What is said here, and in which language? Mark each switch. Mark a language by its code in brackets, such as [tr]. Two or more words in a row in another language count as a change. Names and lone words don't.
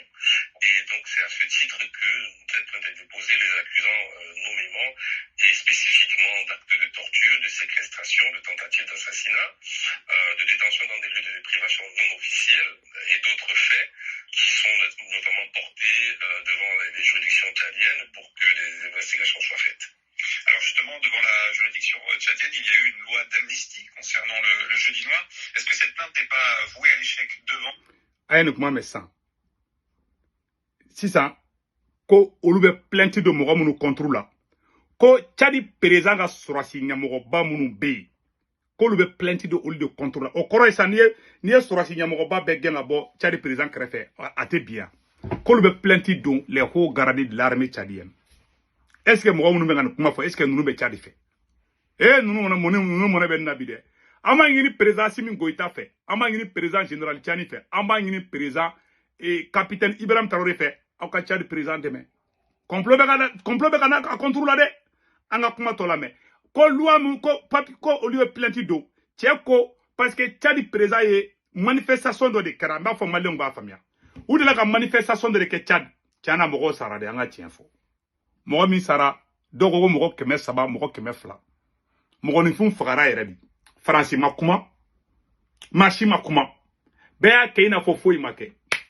[fr] Et donc c'est à ce titre que nous sommes en train de déposer les accusants nommément et spécifiquement d'actes de torture, de séquestration, de tentatives d'assassinat, de détention dans des lieux de déprivation non officiels et d'autres faits qui sont notamment portés devant les juridictions tchadiennes pour que les investigations soient faites. Alors justement, devant la juridiction tchadienne, il y a eu une loi d'amnistie concernant le jeudi noir. Est-ce que cette plainte n'est pas vouée à l'échec devant Si ça, [bm] ko olu be plainte de mɔgɔ minnu contre la ko Tchadi président ka sɔrɔsi ɲɛmɔgɔba minnu bɛ yen k'olu be plainte de olu de contre la o kɔrɔ ye sa n'i ye sɔrɔsi ɲɛmɔgɔba bɛɛ gɛn ka bɔ Tchadi président kɛrɛfɛ a tɛ bi yan k'olu be plainte don [fr] les hauts gradés de l'armée tchadienne est-ce que [bm] mɔgɔ minnu bɛ ka nin kuma fɔ [fr] est-ce que [bm] ninnu bɛ Tchadi fɛ ninnu mɔnɛ bɛ nin na bi dɛ an b'a ɲini président Assimi Goïta fɛ an b'a ɲini président général Tchani fɛ an b'a ɲini président capitaine Ibrahim Traoré fɛ aw ka Tchadi président dɛmɛ complot bɛ ka na a contre la dɛ an ka kuma tɔ lamɛn ko loi min ko olu ye plainte don cɛ ko parce que Tchadi président ye manifestation dɔ de kɛra n b'a fɔ maliyɛnw b'a faamuya u delila ka manifestation dɔ de kɛ Tchad tiɲɛna mɔgɔw sara de an ka tiɲɛ fɔ mɔgɔ min sara dɔw ko mɔgɔ 300 mɔgɔ 200 mɔgɔninfin fagara yɛrɛ bi faransi ma kuma masi ma kuma bɛɛ y'a kɛ i n'a fɔ foyi ma kɛ